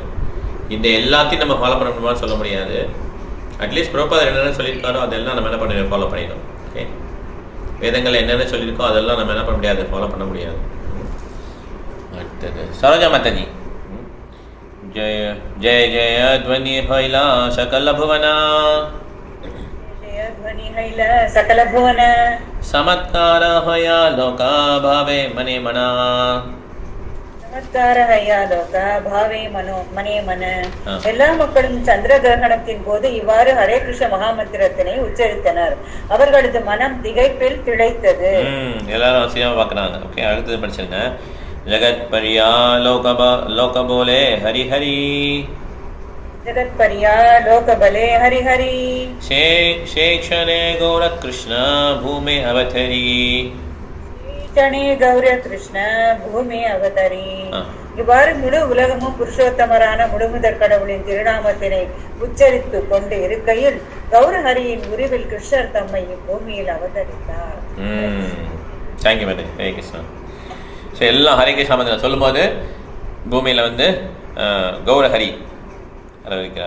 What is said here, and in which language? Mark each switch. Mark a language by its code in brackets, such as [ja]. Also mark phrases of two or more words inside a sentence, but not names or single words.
[ta] இந்த எல்லாத்தையும் நம்ம ஃபாலோ பண்ணணுமான்னு சொல்ல முடியாது. அட்லீஸ்ட் பிரபுபாதர் என்னென்ன சொல்லியிருக்காரோ அதெல்லாம் நம்ம என்ன பண்ண ஃபாலோ பண்ணிடணும். ஓகே, வேதங்கள் என்னென்ன சொல்லியிருக்கோ அதெல்லாம் நம்ம என்ன பண்ண முடியாது, ஃபாலோ பண்ண முடியாது. அடுத்தது சரோஜா மாதாஜி. [bn] জয় জয় জয় ধ্বনি হইলা সকল ভুবন সকল ভুবন চমৎকার হয়া লোকা ভাবে মনে মনা চমৎকার হয়া লোকা ভাবে মনো মনে মন. [ta] எல்லா மக்களும் சந்திர கிரகணத்தின் போது இவ்வாறு ஹரே கிருஷ்ண மகாமந்திரத்தினை உச்சரித்தனர். அவர்களது மனம் திகைப்பில் திளைத்தது. எல்லாரும் அவசியமா பார்க்கறாங்க. ஓகே, அடுத்தது படிச்சிருங்க. [bn] জগৎ ভরিয়া লোক বলে হরি হরি জগৎ পরিয়া লোক বলে হরি হরি শেক্ষণে গৌর কৃষ্ণ ভূমি অবতরি শেক্ষণে গৌর কৃষ্ণ ভূমি অবতরি. [ta] இவ்வாறு முழு உலகமும் புருஷோத்தமரான முழுமுதற் கடவுளின் திருநாமத்தினை உச்சரித்து கொண்டு இருக்கையில் கௌரஹரியின் உருவில் கிருஷ்ணர் தம்மை பூமியில் அவதரித்தார். [en] thank you madam. [ta] ஹரே கிருஷ்ணா. ஸோ எல்லாம் ஹரே கிருஷ்ணா மந்திரம் சொல்லும் போது பூமியில் வந்து கௌரஹரி இருக்கிறார்.